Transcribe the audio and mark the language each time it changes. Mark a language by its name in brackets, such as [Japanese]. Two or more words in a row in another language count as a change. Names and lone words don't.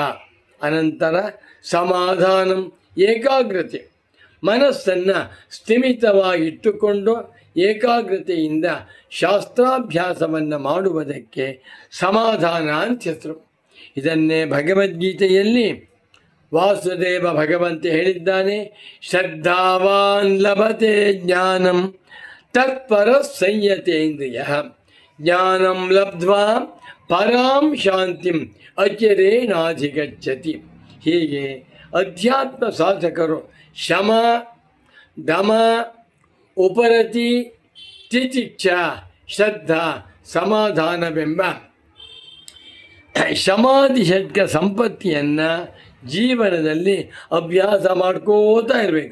[Kannada] ಅನಂತರ ಸಮಾಧಾನ, ಏಕಾಗ್ರತೆ. ಮನಸ್ಸನ್ನು ಸ್ಥಿಮಿತವಾಗಿಟ್ಟುಕೊಂಡು ಏಕಾಗ್ರತೆಯಿಂದ ಶಾಸ್ತ್ರಾಭ್ಯಾಸವನ್ನು ಮಾಡುವುದಕ್ಕೆ ಸಮಾಧಾನ ಅಂತ ಹೆಸರು. ಇದನ್ನೇ ಭಗವದ್ಗೀತೆಯಲ್ಲಿ ವಾಸುದೇವ ಭಗವಂತ ಹೇಳಿದ್ದಾನೆ, [Sanskrit] ಶ್ರದ್ಧಾವಾನ್ ಲಭತೆ ಜ್ಞಾನಂ ತತ್ಪರ ಸಂಯತೇಂದ್ರಿಯ ಜ್ಞಾನಂ ಲಬ್ಧ್ವಾ ಪರಾಂ ಶಾಂತಿಂ ಅಚಿರೇಣಾಧಿಗಚ್ಚತಿ. [Kannada] ಹೀಗೆ ಅಧ್ಯಾತ್ಮ ಸಾಧಕರು ಶಮ, ದಮ, ಉಪರತಿ, ತಿತಿಕ್ಷ, ಶ್ರದ್ಧಾ, ಸಮಾಧಾನವೆಂಬ ಶಮಾಧಿ ಷಡ್ಕ ಸಂಪತ್ತಿಯನ್ನು ಜೀವನದಲ್ಲಿ ಅಭ್ಯಾಸ ಮಾಡ್ಕೋತಾ ಇರಬೇಕು.